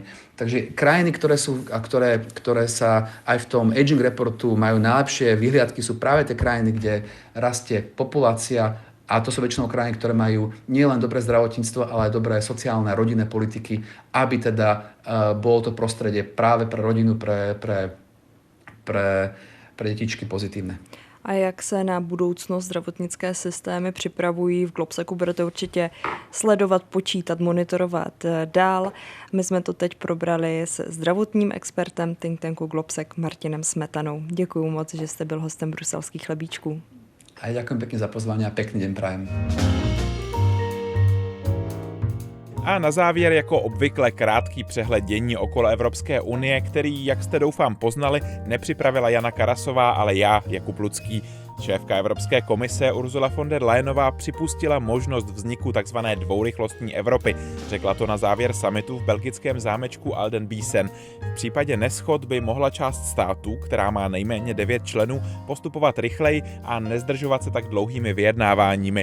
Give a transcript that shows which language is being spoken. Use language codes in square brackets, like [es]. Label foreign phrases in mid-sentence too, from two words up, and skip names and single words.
[sk] Takže krajiny, ktoré sa aj v tom aging reportu majú najlepšie vyhliadky, sú práve tie krajiny, kde rastie populácia, a to sú väčšinou krajiny, ktoré majú nielen dobré zdravotníctvo, ale aj dobré sociálne a rodinné politiky, aby teda bolo to prostredie práve pre rodinu, pre detičky pozitívne. [cs] A jak se na budoucnost zdravotnické systémy připravují v Globseku, budete určitě sledovat, počítat, monitorovat dál. My jsme to teď probrali se zdravotním expertem [en] think tanku [cs] Globsek Martinem Smetanou. Děkuju moc, že jste byl hostem bruselských chlebíčků. [sk] A ďakujem pekne za pozvanie a pekný deň prajem. [cs] A na závěr jako obvykle krátký přehled dění okolo Evropské unie, který, jak jste doufám poznali, nepřipravila Jana Karasová, ale já, Jakub Lucký. Šéfka Evropské komise Ursula von der Leyenová připustila možnost vzniku tzv. Dvourychlostní Evropy. Řekla to na závěr summitu v belgickém zámečku Aldenbiesen. V případě neshod by mohla část států, která má nejméně 9 členů, postupovat rychleji a nezdržovat se tak dlouhými vyjednáváními.